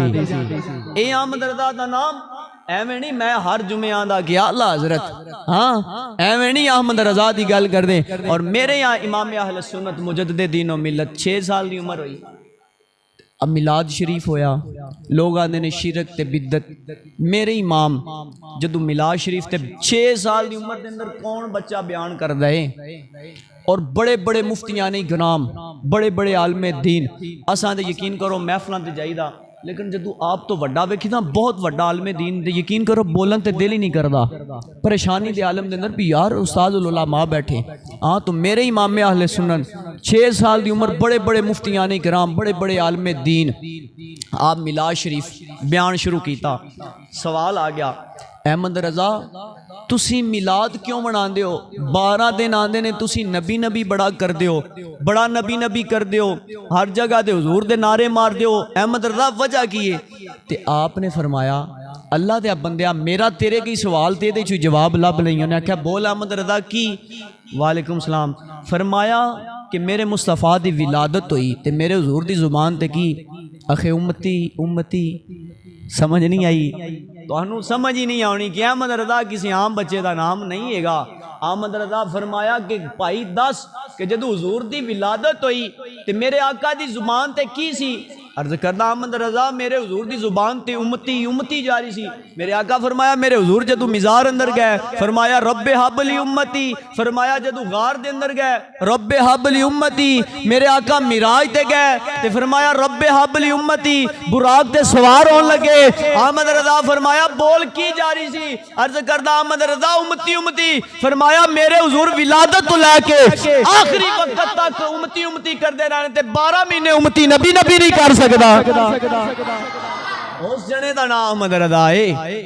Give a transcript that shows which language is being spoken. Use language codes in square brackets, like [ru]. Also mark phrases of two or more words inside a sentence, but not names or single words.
[pa] اے احمد رضا دا نام ایویں نہیں میں ہر جمعہ دا کیا اللہ حضرت, ہاں ایویں نہیں احمد رضا دی گل کر دیں. اور میرے یہاں امام اہل سنت مجدد دین و ملت 6 سال دی عمر ہوئی, اب میلاد شریف ہویا, لوگ آندے نے شرک تے بدعت. میرے امام جدو میلاد شریف تے 6 سال دی عمر دے اندر کون بچہ بیان کر دے, اور بڑے بڑے مفتیان کرام بڑے بڑے عالم دین اساں تے یقین کرو محفلاں تے جائیدا, لیکن جدو آپ تو وڈا ویکھی نا بہت وڈا عالم دین تے یقین کرو بولن تے دل ہی نہیں کردا, پریشانی دے عالم دے اندر بھی یار استاد العلماء بیٹھے. ہاں تو میرے امام اہل سنت 6 سال دی عمر بڑے بڑے مفتیان کرام بڑے بڑے عالم دین آپ میلاد شریف بیان شروع کیتا. سوال آ گیا احمد رضا تسی میلاد کیوں مناندے ہو؟ 12 دن آندے نے تسی نبی نبی بڑا کر دیو, بڑا نبی نبی کر دیو, ہر جگہ دے حضور دے نعرے مار دیو, احمد رضا وجہ کی ہے؟ تے آپ نے فرمایا اللہ دے بندیا میرا تیرے کی سوال تے دے چو جواب لب لئی. انہیں کہا بول احمد رضا کی؟ [ar] وعلیکم السلام. [pa] فرمایا کہ میرے مصطفیٰ دی ولادت ہوئی تے میرے حضور دی زبان تے کی اخے امتی امتی. سمجھ نہیں آئی؟ تو انہوں سمجھ ہی نہیں آنی کہ احمد رضا کسی عام بچے دا نام نہیں ہے گا. احمد رضا فرمایا کہ بھائی دس کہ جدو حضور دی ولادت ہوئی تے میرے آقا دی زبان تے کی سی؟ عرض کرنا احمد رضا میرے حضور دی زبان تے امتی امتی جاری سی. میرے آقا فرمایا میرے حضور جدو مزار اندر گئے فرمایا [ar] رب حب لی امتی, [pa] فرمایا جدو غار دے اندر گئے [ar] رب حب لی امتی. [pa] میرے آقا معراج تے گئے تے فرمایا [ar] رب حب لی امتی, [pa] براق تے سوار ہون لگے. احمد رضا فرمایا بول کی جاری سی؟ عرض کرنا احمد رضا امتی امتی. فرمایا میرے حضور ولادت تو لے کے آخری وقت تک امتی امتی کر دے رہنے تے 12 مہینے امتی نبی نبی نہیں کر سکتا. اس جنے دا نام احمد رضا ہے.